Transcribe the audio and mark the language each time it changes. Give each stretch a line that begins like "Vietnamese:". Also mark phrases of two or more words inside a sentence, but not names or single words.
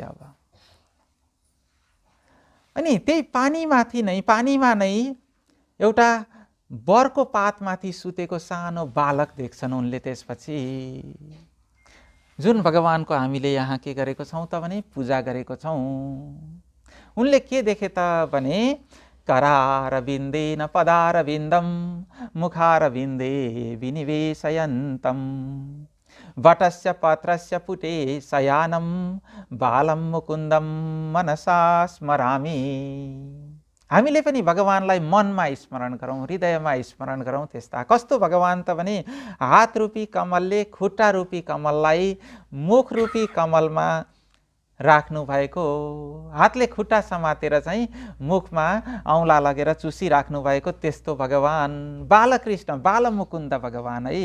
Nepali: अब अनि त्यही पानीमा नै एउटा बरको पातमाथि सुतेको सानो बालक देख्छन् उनले। त्यसपछि जुन भगवानको हामीले यहाँ के गरेको छौँ त भने पूजा गरेको छौँ। उनले के देखे त भने
Sanskrit: करारविन्देन पदारविन्दम मुखारविन्दे विनिवेशयन्तम वटस्य पत्रस्य पुटे शयानं बालं मुकुन्दम मनसा स्मरामि।
Nepali: हामीले पनि भगवानलाई मनमा स्मरण गरौँ, हृदयमा स्मरण गरौँ। त्यस्ता कस्तो भगवान त भने हात रूपी कमलले खुट्टा रूपी कमललाई मुख रूपी कमलमा राख्नु भएको, हातले खुट्टा समातेर चाहिँ मुखमा औँला लगेर चुसिराख्नु भएको त्यस्तो भगवान बालकृष्ण, बालमुकुन्द भगवान है।